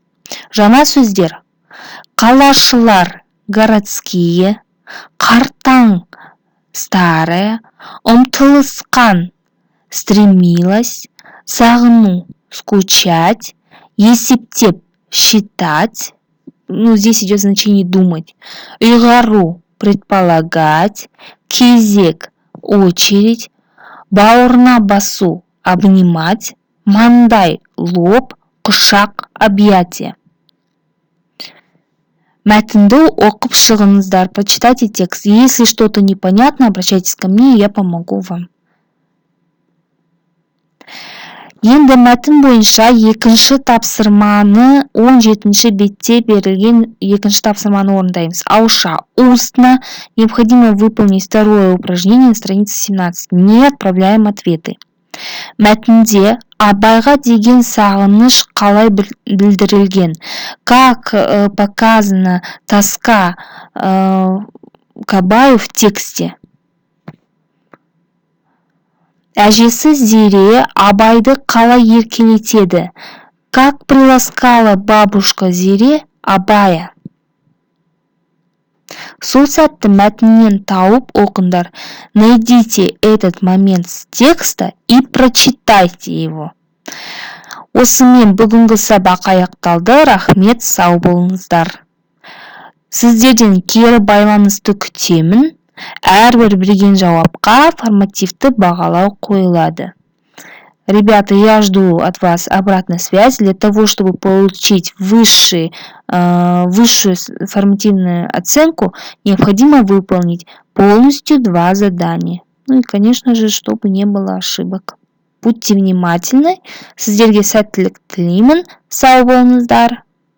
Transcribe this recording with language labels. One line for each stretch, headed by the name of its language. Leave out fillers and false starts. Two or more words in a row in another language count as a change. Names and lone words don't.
Kazakh: Жаңа сөздер. Қалашылар городские, қартаң старая, ұмтылысқан стремилась, сағыну скучать, есептеп считать.
Russian: Здесь идет значение думать.
Kazakh: Ұйғару предполагать, кезек очередь, бауырына басу обнимать, маңдай лоб, құшақ объятие. Мәтінді оқып шығыңыздар,
Russian: прочитайте текст. Если что-то непонятно, обращайтесь ко мне, я помогу вам. Енді мәтін бойынша екінші тапсырманы 17 бетте берілген екінші тапсырманы орындаймыз. Ауызша. Устно необходимо выполнить второе упражнение на странице 17. Не отправляем ответы.
Kazakh: Мәтінде Абайға деген сағыныш қалай білдірілген?
Russian: Как показана тоска Кабаю в тексте?
Kazakh: Әжесі Зере Абайды қалай еркелетеді?
Russian: Как приласкала бабушка Зере Абая?
Kazakh: Сол сәтті мәтіннен тауып оқыңдар.
Russian: Найдите этот момент с текста и прочитайте его.
Kazakh: Осымен бүгінгі сабақ аяқталды. Рахмет, сау болыңыздар. Сіздерден кері байланысты күтемін. Әрбір берген жауапқа формативті бағалау қойылады.
Russian: Ребята, я жду от вас обратной связи. Для того, чтобы получить высшую формативную оценку, необходимо выполнить полностью 2 задания. Ну и, конечно же, чтобы не было ошибок. Будьте внимательны.
Kazakh: Сіздерге сәттілік тілеймін. Сау болыңыздар.